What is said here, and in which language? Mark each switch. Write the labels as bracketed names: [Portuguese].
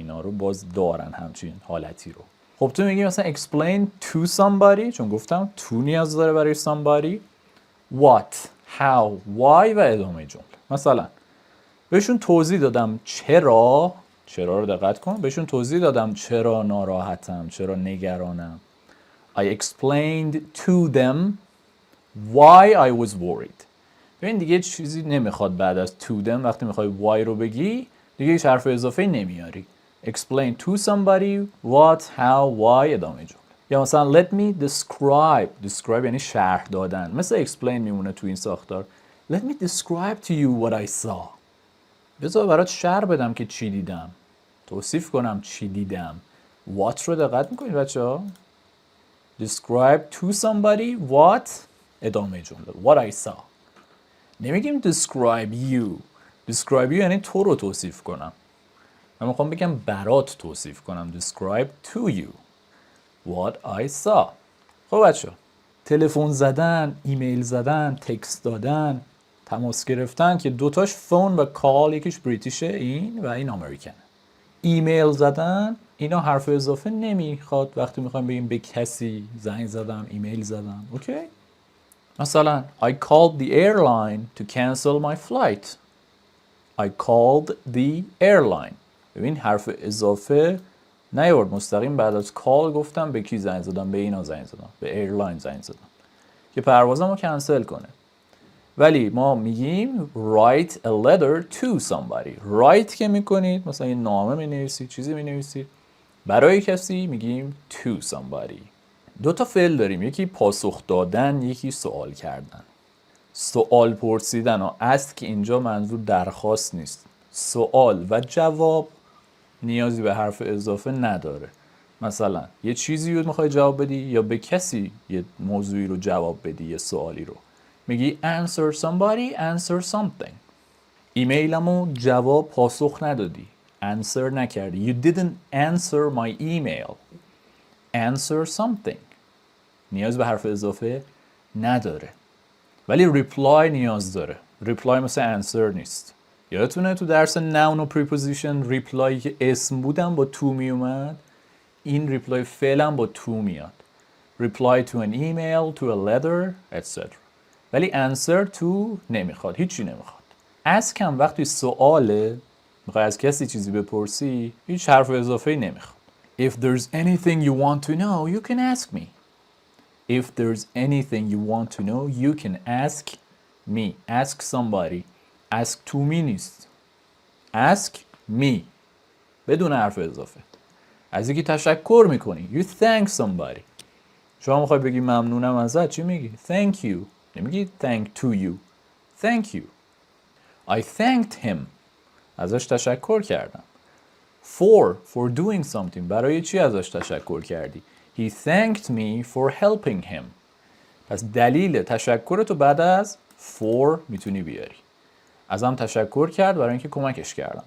[Persian] اینا رو باز دارن همچین حالتی رو. خب تو میگی مثلا [English] explain to somebody، [Persian] چون گفتم to نیاز داره برای somebody. [English] What, how, why [Persian] و ادامه جمله. مثلا بهشون توضیح دادم چرا رو دقت کن. بهشون توضیح دادم چرا ناراحتم، چرا نگرانم. [English] I explained to them why I was worried. [Persian] ببین دیگه چیزی نمیخواد بعد از to them وقتی میخوای why رو بگی دیگه هیچ حرف اضافه نمیاری. [English] explain to somebody what, how, why [Persian] ادامه جمله. یا مثلا [English] let me describe [Persian] یعنی شرح دادن، مثل explain میمونه تو این ساختار. [English] let me describe to you what I saw. [Persian] بذار برات شرح بدم که چی دیدم، توصیف کنم چی دیدم. [English] what [Persian] رو دقت میکنید بچه ها؟ [English] describe to somebody what [Persian] ادامه جمله [English] what I saw. [Persian] نمیگیم describe you یعنی تو رو توصیف کنم. من میخوام بگم برات توصیف کنم. [English] describe to you what I saw. [Persian] خب بچه تلفن زدن، ایمیل زدن، تکست دادن، تماس گرفتن که دوتاش فون و کال، یکیش بریتیشه این و این امریکن. ایمیل زدن اینا حرف اضافه نمیخواد وقتی میخوایم بگیم به کسی زنگ زدم، ایمیل زدم. اوکی؟ مثلا [English] I called the airline to cancel my flight. I called the airline. [Persian] ببین حرف اضافه نیورد، مستقیم بعد از call گفتم به کی زنگ زدم، به اینا زنگ زدم، به ایرلاین زنگ زدم که پروازم رو کنسل کنه. ولی ما میگیم [English] write a letter to somebody. [Persian] write که میکنید مثلا یه نامه مینویسید، چیزی مینویسید برای کسی، میگیم to somebody. دو تا فعل داریم، یکی پاسخ دادن، یکی سوال کردن. سوال پرسیدن و ask که اینجا منظور درخواست نیست. سوال و جواب نیازی به حرف اضافه نداره. مثلا یه چیزی رو میخوای جواب بدی یا به کسی یه موضوعی رو جواب بدی، یه سوالی رو، میگی [English] answer somebody, answer something. [Persian] ایمیلمو جواب پاسخ ندادی، answer نکردی. [English] You didn't answer my email. answer something. [Persian] نیاز به حرف اضافه نداره. ولی reply نیاز داره. reply مثل answer نیست. یادتونه تو درس noun و preposition reply که اسم بودم با to می اومد، این reply فعلا با to میاد. [English] reply to an email, to a letter, etc. [Persian] ولی answer to نمیخواد، هیچی نمیخواد. ask هم وقتی سواله، میخوای از کسی چیزی بپرسی، هیچ حرف اضافه‌ای نمیخواد. [English] If there's anything you want to know, you can ask me. If there's anything you want to know, you can ask me. Ask somebody. ask to me [Persian] نیست. [English] ask me. [Persian] بدون حرف اضافه. از یکی تشکر میکنی. [English] You thank somebody. [Persian] شما میخوای بگی ممنونم ازت، چی میگی؟ [English] Thank you. [Persian] نمیگی [English] thank to you. Thank you. I thanked him. [Persian] ازش تشکر کردم. [English] For doing something. [Persian] برای چی ازش تشکر کردی؟ [English] He thanked me for helping him. [Persian] پس دلیل تشکرتو بعد از for میتونی بیاری. ازم تشکر کرد برای اینکه کمکش کردم.